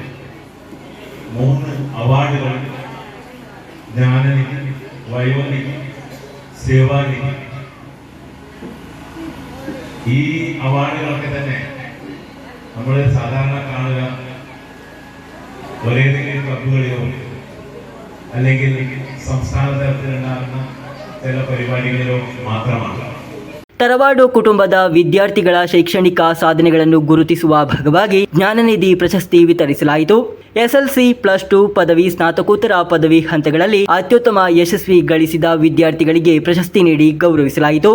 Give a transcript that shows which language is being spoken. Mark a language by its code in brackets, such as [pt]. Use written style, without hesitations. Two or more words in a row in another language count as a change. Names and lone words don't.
[ml] 3 അവാർഡുകൾ, ജ്ഞാനനിധി, വയോനിധി, സേവാനിധി, ഈ അവാർഡുകളൊക്കെ തന്നെ നമ്മൾ സാധാരണ കാണുക ഒരേതെങ്കിലും ക്ലബുകളിലോ അല്ലെങ്കിൽ സംസ്ഥാന തലത്തിലുണ്ടാകുന്ന ചില പരിപാടികളിലോ മാത്രമാണ്. [kn] ತರವಾಡು ಕುಟುಂಬದ ವಿದ್ಯಾರ್ಥಿಗಳ ಶೈಕ್ಷಣಿಕ ಸಾಧನೆಗಳನ್ನು ಗುರುತಿಸುವ ಭಾಗವಾಗಿ ಜ್ಞಾನನಿಧಿ ಪ್ರಶಸ್ತಿ ವಿತರಿಸಲಾಯಿತು. SLC, +2, ಪದವಿ, ಸ್ನಾತಕೋತ್ತರ ಪದವಿ ಹಂತಗಳಲ್ಲಿ ಅತ್ಯುತ್ತಮ ಯಶಸ್ವಿ ಗಳಿಸಿದ ವಿದ್ಯಾರ್ಥಿಗಳಿಗೆ ಪ್ರಶಸ್ತಿ ನೀಡಿ ಗೌರವಿಸಲಾಯಿತು.